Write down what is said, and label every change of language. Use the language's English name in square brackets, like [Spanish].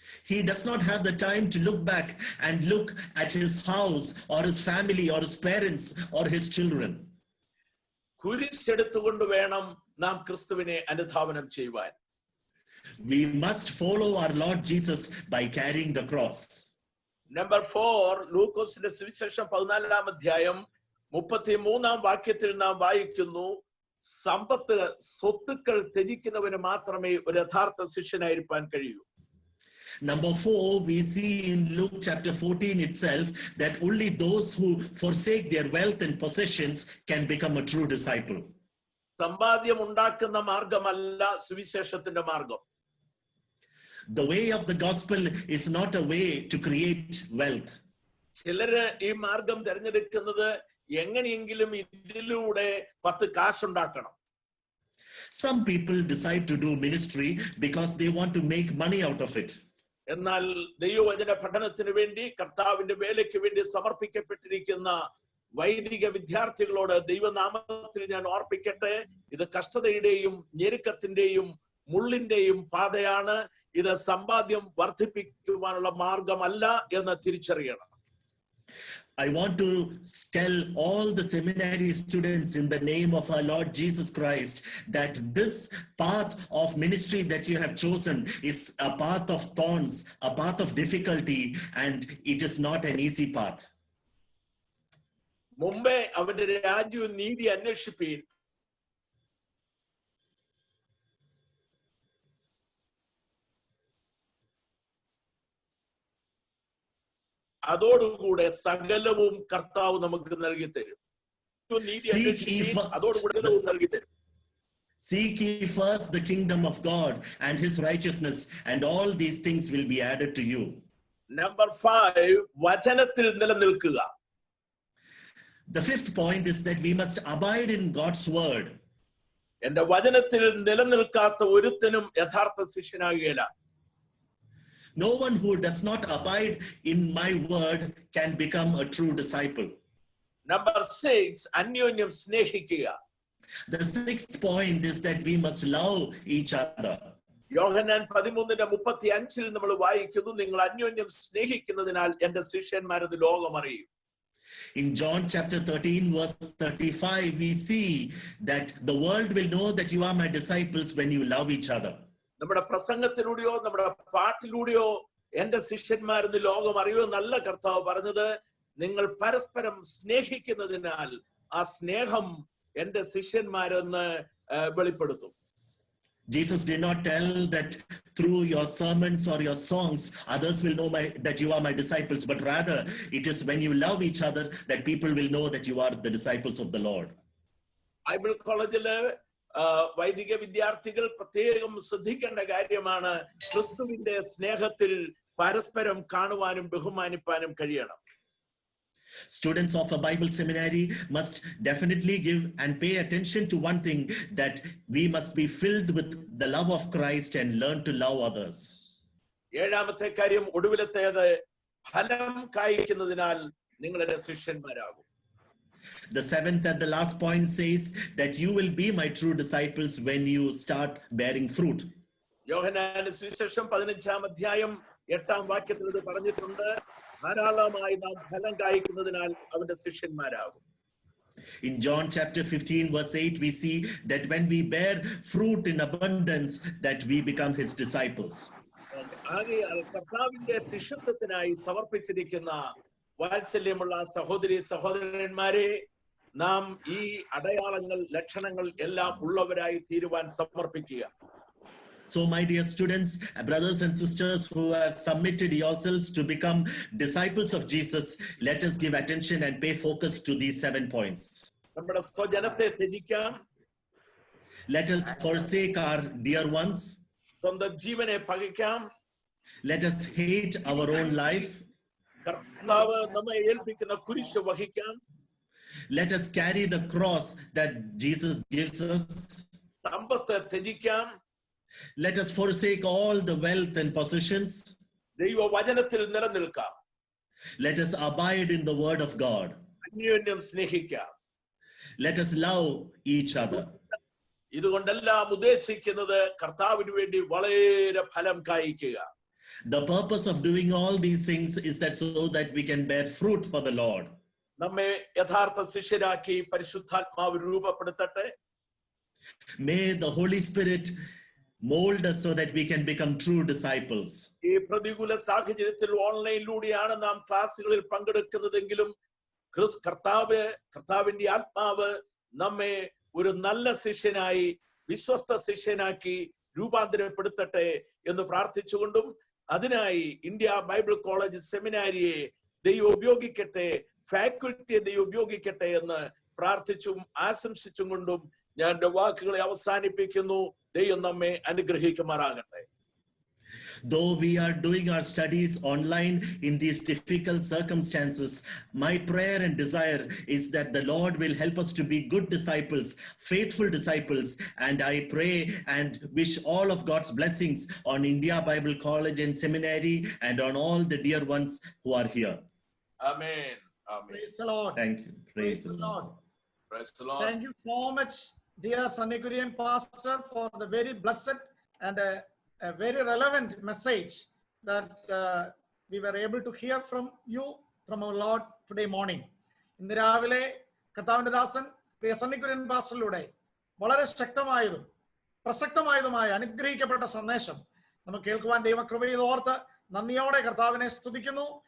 [English] He does not have the time to look back and look at his house or his family or his parents or his children. [Malayalam] കുരിശെടുത്തുകൊണ്ട് വേണം നാം ക്രിസ്തുവിനെ അനുധാവനം ചെയ്യുവാൻ. [English] We must follow our Lord Jesus by carrying the cross. Number 4, [Malayalam] ലൂക്കോസിന്റെ സുവിശേഷം 14-ാം അധ്യായം 33-ാം വാക്യത്തിൽ നാം വായിക്കുന്നു, സമ്പത്ത് സ്വത്തുക്കൾ ത്യജിക്കുന്നവന് മാത്രമേ ഒരു യഥാർത്ഥ ശിഷ്യനായിരിക്കാൻ കഴിയൂ. [English] Number 4, we see in Luke chapter 14 itself that only those who forsake their wealth and possessions can become a true disciple. [Malayalam] സമ്പാദ്യം ഉണ്ടാക്കുന്ന മാർഗമല്ല സുവിശേഷത്തിന്റെ മാർഗം. [English] The way of the gospel is not a way to create wealth. [Malayalam] ചിലര് ഈ മാർഗം തിരഞ്ഞെടുക്കുന്നത് എങ്ങനെയെങ്കിലും ഇതിലൂടെ 10 കാശുണ്ടാക്കണം. [English] Some people decide to do ministry because they want to make money out of it. [Malayalam] എന്നാൽ ദൈവവചന പഠനത്തിന് വേണ്ടി കർത്താവിന്റെ വേലയ്ക്ക് വേണ്ടി സമർപ്പിക്കപ്പെട്ടിരിക്കുന്ന വൈദിക വിദ്യാർത്ഥികളോട് ദൈവനാമത്തിൽ ഞാൻ ഓർപ്പിക്കട്ടെ, ഇത് കഷ്ടതയുടെയും ഞെരുക്കത്തിന്റെയും മുള്ളിന്റെയും പാതയാണ്. ഇത് സമ്പാദ്യം വർദ്ധിപ്പിക്കുവാനുള്ള മാർഗമല്ല എന്ന് തിരിച്ചറിയണം. [English] I want to tell all the seminary students in the name of our Lord Jesus Christ that this path of ministry that you have chosen is a path of thorns, a path of difficulty, and it is not an easy path. [Malayalam] മുമ്പേ അവന്റെ രാജ്യവും നീതി അന്വേഷിപ്പീൻ, അതോടുകൂടെ സകലവും കർത്താവ് നമുക്ക് നൽകി തരും. നീതി അന്വേഷിപ്പീൻ, അതോടുകൂടെ നൽകി തരും. [English] Seek ye first the kingdom of God and his righteousness, and all these things will be added to you. Number 5, [Malayalam] വചനത്തിൽ നിലനിൽക്കുക. [English] The fifth point is that we must abide in God's word. [Malayalam] എന്റെ വചനത്തിൽ നിലനിൽക്കാത്ത ഒരുത്തനും യഥാർത്ഥ ശിഷ്യനാകുകയില്ല. [English] No one who does not abide in my word can become a true disciple. Number 6, [Malayalam] അന്യോന്യം സ്നേഹിക്കുക. [English] The sixth point is that we must love each other. [Malayalam] യോഹന്നാൻ 13:35 നമ്മൾ വായിക്കുന്നു, നിങ്ങൾ അന്യോന്യം സ്നേഹിക്കുന്നതിനാൽ എന്റെ ശിഷ്യന്മാരെന്ന് ലോകം അറിയും. [English] In John chapter 13 verse 35, we see that the world will know that you are my disciples when you love each other. [Malayalam] നമ്മുടെ പ്രസംഗത്തിലൂടെയോ നമ്മുടെ പാട്ടിലൂടെയോ എന്റെ ശിഷ്യന്മാരെന്ന് ലോകം അറിയുമെന്നല്ല കർത്താവ് പറഞ്ഞത്. നിങ്ങൾ പരസ്പരം സ്നേഹിക്കുന്നതിനാൽ ആ സ്നേഹം എന്റെ ശിഷ്യന്മാരെന്ന് വെളിപ്പെടുത്തും. [English] Jesus did not tell that through your sermons or your songs others will know that you are my disciples, but rather it is when you love each other that people will know that you are the disciples of the Lord. [Malayalam] Bible കോളേജില് വൈദിക വിദ്യാർത്ഥികൾ പ്രത്യേകം ശ്രദ്ധിക്കേണ്ട കാര്യമാണ്, ക്രിസ്തുവിന്റെ സ്നേഹത്തിൽ പരസ്പരം കാണുവാനും ബഹുമാനിപ്പാനും കഴിയണം. [English] Students of a Bible seminary must definitely give and pay attention to one thing, that we must be filled with the love of Christ and learn to love others. [Malayalam] ഏഴാമത്തെ കാര്യം, ഒടുവിലത്തേത്, ഫലം കായ്ക്കുന്നതിനാൽ നിങ്ങളുടെ ശിഷ്യന്മാരാകും. [English] The seventh and the last point says that you will be my true disciples when you start bearing fruit. [Malayalam] യോഹന്നാന്റെ സുവിശേഷം 15-ാം അധ്യായം 8-ാം വാക്യത്തിൽ ഇത് പറഞ്ഞിട്ടുണ്ട്, ധാരാളമായി നാം ഫലം കായ്ക്കുന്നതിനാൽ അവന്റെ ശിഷ്യന്മാരാകും. [English] In John chapter 15 verse 8, we see that when we bear fruit in abundance, that we become his disciples. [Malayalam] ആകയാൽ കർത്താവിന്റെ ശിഷ്യത്വത്തിനായി സമർപ്പിച്ചിരിക്കുന്ന വാത്സല്യമുള്ള സഹോദരി സഹോദരന്മാരെ, നാം ഈ അടയാളങ്ങൾ ലക്ഷണങ്ങൾ എല്ലാം ഉള്ളവരായി തീരുവാൻ സമർപ്പിക്കുക. [English] So my dear students, brothers and sisters who have submitted yourselves to become disciples of Jesus, let us give attention and pay focus to these 7 points. [Malayalam] നമ്മുടെ സ്വജനത്തെ ത്യജിക്കാം. [English] Let us forsake our dear ones. [Malayalam] സ്വന്തം ജീവനെ പകയ്ക്കാം. [English] Let us hate our own life. [Malayalam] കർത്താവ് നമ്മെ ഏൽപ്പിക്കുന്ന കുരിശ് വഹിക്കാം. [English] Let us carry the cross that Jesus gives us. [Malayalam] Sampath ത്യജിക്കാം. [English] Let us forsake all the wealth and possessions. [Malayalam] ദൈവവചനത്തിൽ നിലനിൽക്കാം. [English] Let us abide in the word of God. [Malayalam] അന്യോന്യം സ്നേഹിക്കാം. [English] Let us love each other. [Malayalam] ഇതുകൊണ്ടെല്ലാം ഉദ്ദേശിക്കുന്നത് കർത്താവിന് വേണ്ടി വളരെ ഫലം കായ്ക്കുക. [English] The purpose of doing all these things is that so that we can bear fruit for the Lord. [Malayalam] നമ്മെ യഥാർത്ഥ ശിഷ്യരാക്കി പരിശുദ്ധാത്മാവ് രൂപപ്പെടുത്തട്ടെ. [English] May the Holy Spirit mold us so that we can become true disciples. [Malayalam] ഈ പ്രതികൂല സാഹചര്യത്തിൽ ഓൺലൈനിലൂടെയാണ് നാം ക്ലാസ്സുകളിൽ പങ്കെടുക്കുന്നതെങ്കിലും കർത്താവിന്റെ ആത്മാവ് നമ്മെ ഒരു നല്ല ശിഷ്യനായി വിശ്വസ്ത ശിഷ്യനാക്കി രൂപാന്തരപ്പെടുത്തട്ടെ എന്ന് പ്രാർത്ഥിച്ചുകൊണ്ടും അതിനായി ഇന്ത്യ ബൈബിൾ കോളേജ് സെമിനാരിയെ ദൈവം ഉപയോഗിക്കട്ടെ, ഫാക്കൽറ്റിയെ ദൈവം ഉപയോഗിക്കട്ടെ എന്ന് പ്രാർത്ഥിച്ചും ആശംസിച്ചും കൊണ്ടും ഞാൻ എന്റെ വാക്കുകളെ അവസാനിപ്പിക്കുന്നു. ദൈവം നമ്മെ അനുഗ്രഹിക്കുമാറാകട്ടെ. [English] Though we are doing our studies online in these difficult circumstances, my prayer and desire is that the Lord will help us to be good disciples, faithful disciples, and I pray and wish all of God's blessings on India Bible College and Seminary and on all the dear ones who are here. Amen. Amen. Praise the Lord. Thank you. Praise the Lord. Praise the Lord. Thank you so much, dear Sannikurian Pastor, for the very blessed and a very relevant message that we were able to hear from you, from our Lord today morning. [Malayalam] ഇന്ന് രാവിലെ കർത്താവിന്റെ ദാസൻ പ്രിയ സന്നിക്കുര്യൻ പാസ്റ്ററിലൂടെ വളരെ ശക്തമായതും പ്രസക്തമായതുമായ അനുഗ്രഹിക്കപ്പെട്ട സന്ദേശം നമുക്ക് കേൾക്കുവാൻ ദൈവകൃപയെ ഓർത്ത് നന്ദിയോടെ കർത്താവിനെ സ്തുതിക്കുന്നു.